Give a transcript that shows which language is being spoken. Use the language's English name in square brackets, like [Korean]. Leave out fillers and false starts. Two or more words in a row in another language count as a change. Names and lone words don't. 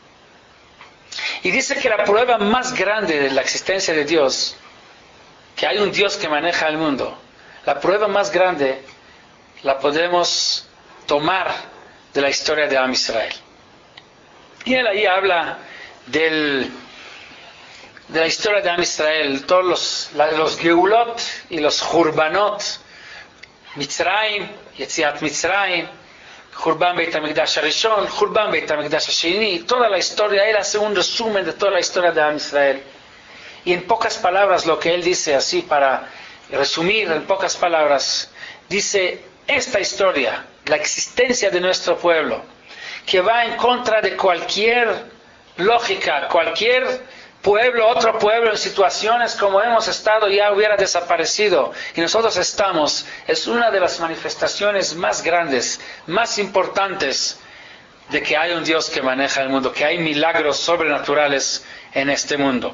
[Spanish] Y dice que la prueba más grande de la existencia de Dios, que hay un Dios que maneja el mundo, la prueba más grande la podemos tomar de la historia de Am Israel. Y él ahí habla de la historia de Am Israel, todos los Geulot y los Hurbanot, Mitzrayim, Yetziat Mitzrayim, Hurban Beit HaMikdash HaRishon, Hurban Beit HaMikdash HaSheni, toda la historia. Él hace un resumen de toda la historia de Am Israel. Y en pocas palabras, lo que él dice, así para resumir en pocas palabras, dice: esta historia, la existencia de nuestro pueblo, que va en contra de cualquier lógica, cualquier pueblo, otro pueblo en situaciones como hemos estado ya hubiera desaparecido, y nosotros estamos, es una de las manifestaciones más grandes, más importantes de que hay un Dios que maneja el mundo, que hay milagros sobrenaturales en este mundo.